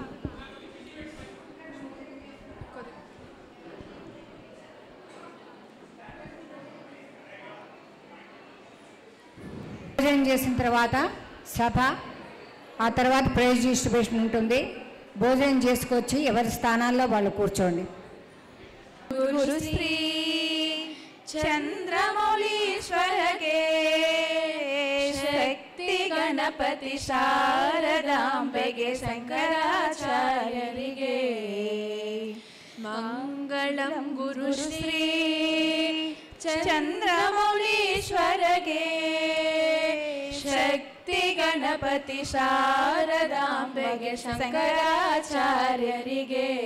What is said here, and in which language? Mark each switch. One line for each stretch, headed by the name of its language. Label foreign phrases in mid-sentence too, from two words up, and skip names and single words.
Telugu: భోజనం చేసిన తర్వాత సభ, ఆ తర్వాత ప్రైజ్ డిస్ట్రిబ్యూషన్ ఉంటుంది. భోజనం చేసుకొచ్చి ఎవరి స్థానాల్లో వాళ్ళు కూర్చోండి.
Kannada: గురుశ్రీ చంద్రమౌళీశ్వరగే ಶಕ್ತಿ ಗಣಪತಿ ಶಾರದಾಂಬೆಗೆ ಶಂಕರಾಚಾರ್ಯರಿಗೆ ಮಂಗಳಂ ಗುರುಶ್ರೀ ಚಂದ್ರಮೌಳೀಶ್ವರಗೆ ಶಕ್ತಿ ಗಣಪತಿ ಶಾರದಾಂಬೆಗೆ ಶಂಕರಾಚಾರ್ಯರಿಗೆ